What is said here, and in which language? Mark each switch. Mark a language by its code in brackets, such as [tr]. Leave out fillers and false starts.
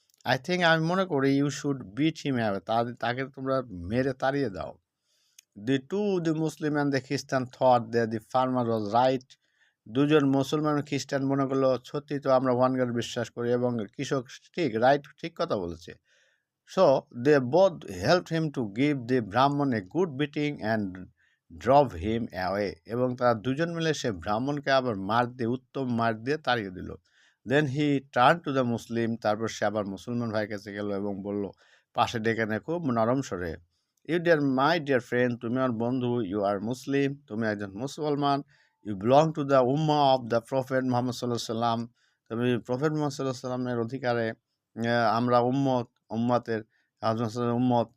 [en] I think [bn] আমি মনে করি [en] you should beat him away, [bn] তাকে তোমরা মেরে তাড়িয়ে দাও। [en] The Muslim and the Christian thought that the farmer was right. [bn] দুজন মুসলমান ও খ্রিস্টান মনে করলো সত্যি তো আমরা ওয়ান গড বিশ্বাস করি এবং কৃষক ঠিক কথা বলেছে। [en] So they both helped him to give the Brahman a good beating and drove him away. [bn] এবং তারা দুজন মিলে সে ব্রাহ্মণকে আবার উত্তম মার দিয়ে তাড়িয়ে দিল। [en] then he turn to the Muslim, [bn] তারপর সে আবার মুসলমান ভাইয়ের কাছে গেল এবং বলল পাশে ডেকে নে খুব নরম স্বরে, [en] my dear friend, [bn] তুমি আমার বন্ধু, [en] you are Muslim, [bn] তুমি একজন মুসলমান, [en] you belong to the ummah of the prophet Muhammad [bn] সাল্লাহ সাল্লাম, তুমি প্রফেট মোহাম্মদ সাল্লাহ সাল্লামের অধিকারে, আমরা উম্মতের উম্মত।